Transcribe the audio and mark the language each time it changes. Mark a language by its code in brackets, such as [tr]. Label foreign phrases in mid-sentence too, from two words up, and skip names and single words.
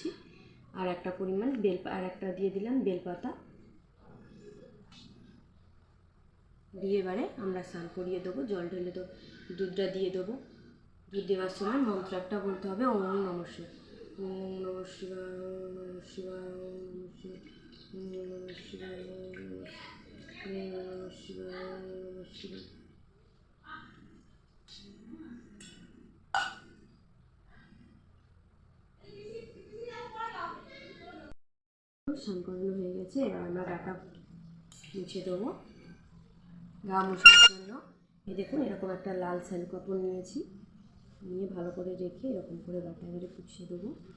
[bn] আর একটা পরিমাণ আর একটা দিয়ে দিলাম বেলপাতা দিয়ে এবারে আমরা স্নান করিয়ে দেবো। জল ঢেলে দেবো, দুধটা দিয়ে দেবো। দুধ দেওয়ার সময় মন্ত্র একটা বলতে হবে, [sa] ওম নমঃ শিবায়, ওম নমঃ শিবায়, ওম নমঃ শিবায়, ওম নমঃ শিবায়, ওম নমঃ শিবায়, ওম নমঃ শিবায়। [bn] স্নান করানো হয়ে গেছে। এবার আমরা গাটা মুছে দেবো। গা মোছার জন্য এই দেখুন এরকম একটা লাল স্যান্ড কাপড় নিয়েছি, নিয়ে ভালো করে রেখে এরকম করে গাটা এবারে পুছিয়ে দেবো।